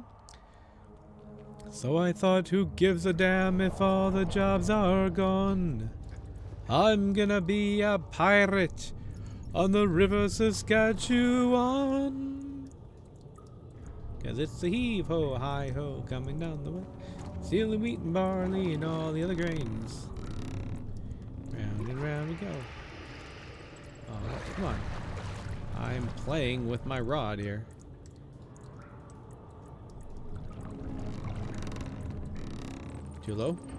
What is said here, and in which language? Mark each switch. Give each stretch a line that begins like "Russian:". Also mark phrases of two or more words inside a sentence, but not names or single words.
English: So I thought, who gives a damn if all the jobs are gone? I'm gonna be a pirate on the river Saskatchewan. 'Cause it's the heave-ho, hi-ho, coming down the way, stealing wheat and barley and all the other grains. Round and round we go. Oh, come on. I'm playing with my rod here. Too low?